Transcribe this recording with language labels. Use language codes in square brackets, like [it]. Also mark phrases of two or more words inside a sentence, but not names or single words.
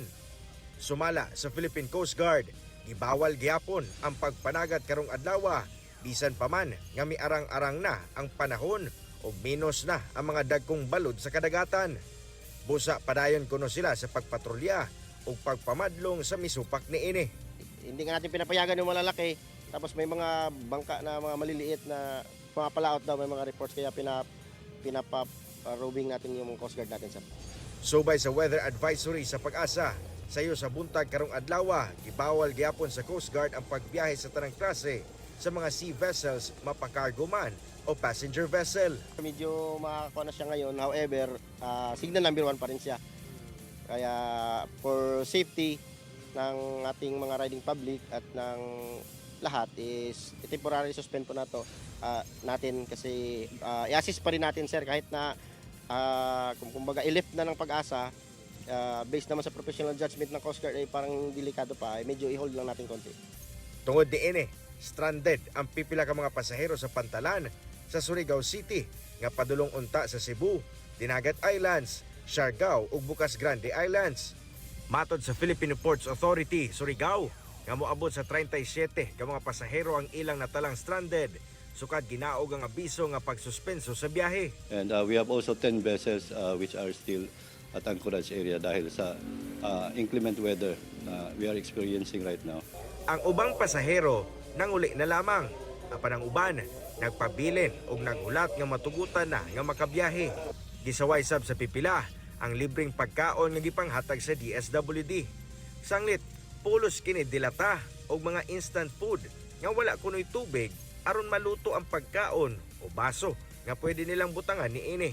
[ceb] Sumala sa Philippine Coast Guard, gibawal gihapon ang pagpanagat karong adlaw. Bisan pa man nga miarang-arang na ang panahon o minus na ang mga dagkong balod sa kadagatan. Busa padayon kuno sila sa pagpatrolya o pagpamadlong sa misupak niini. [tl] Hindi nga natin pinapayagan yung malalaki, tapos may mga bangka na mga maliliit na mga palaot daw, may mga reports, kaya pinapa-roving natin yung Coast Guard natin, sir. [ceb] Subay sa weather advisory sa Pag-asa, sayo sa buntag karong adlaw, gibawal gihapon sa Coast Guard ang pagbiyahe sa tanang klase sa mga [en] sea vessels, [ceb] mapakargo man o [en] passenger vessel. [tl] Medyo makakuha na siya ngayon, however, signal number 1 pa rin siya. Kaya [en] for safety [tl] ng ating mga [en] riding public [tl] at ng lahat is [en] temporary suspend [tl] po na to natin kasi i-assist pa rin natin, sir, kahit na kumbaga i-lift na ng Pag-asa, based naman sa [en] professional judgment [tl] ng Coast Guard ay parang delikado pa, medyo i-hold lang natin konti. [ceb] Tungod diin stranded ang pipila ka mga pasahero sa Pantalan sa Surigao City nga padulong unta sa Cebu, Dinagat Islands, Siargao ug Bukas Grande Islands. Matod sa Philippine Ports Authority, Surigao, nga moabot sa 37 ka mga pasahero ang ilang natalang stranded, sukad ginaog ang abiso nga pagsuspenso sa biyahe. [en] And we have also 10 vessels which are still at anchorage area [tl] dahil sa [en] inclement weather na we are experiencing right now. [ceb] Ang ubang pasahero nanguli na lamang, apan ang uban nagpabilin og nagulat nga matugutan na nga makabiyahe. Gisaway sab sa pipila ang libreng pagkaon nga gipanghatag sa DSWD. Sanglit pulos kini dilata og mga instant food nga wala kunoy tubig aron maluto ang pagkaon o baso nga pwede nilang butangan niini.